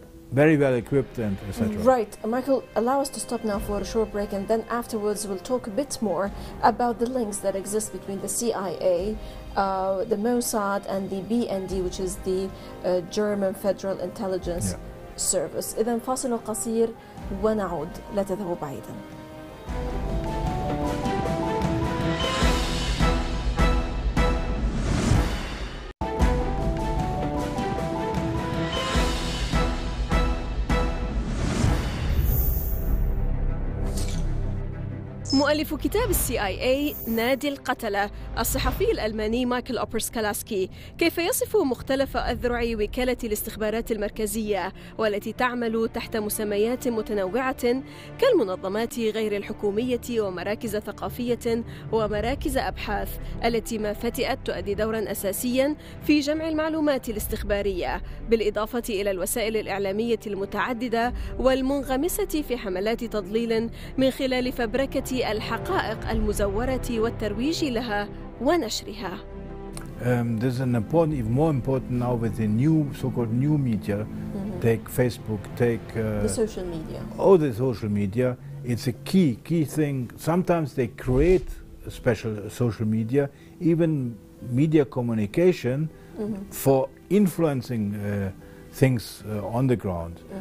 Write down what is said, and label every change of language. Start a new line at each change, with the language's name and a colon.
English: Very well equipped and etc. Right. Michael, allow us to stop now for a short break, and then afterwards we'll talk a bit more about the links that exist between the CIA, the Mossad, and the BND, which is the German Federal Intelligence Service.
Arabic: إذن فاصل قصير ونعود، لا تذهبوا بعيدا. مؤلف كتاب CIA نادي القتلة، الصحفي الألماني مايكل اوبرسكالسكي، كيف يصف مختلف أذرع وكالة الاستخبارات المركزية والتي تعمل تحت مسميات متنوعة كالمنظمات غير الحكومية ومراكز ثقافية ومراكز أبحاث، التي ما فتئت تؤدي دورا أساسيا في جمع المعلومات الاستخبارية، بالإضافة إلى الوسائل الإعلامية المتعددة والمنغمسة في حملات تضليل من خلال فبركة الحقائق المزورة والترويج لها ونشرها.
English: This is an important, even more important now with the new, so-called new media. Take Facebook, take the social media. Oh, the social media. It's a key thing. Sometimes they create a special social media, even media communication for influencing things on the ground.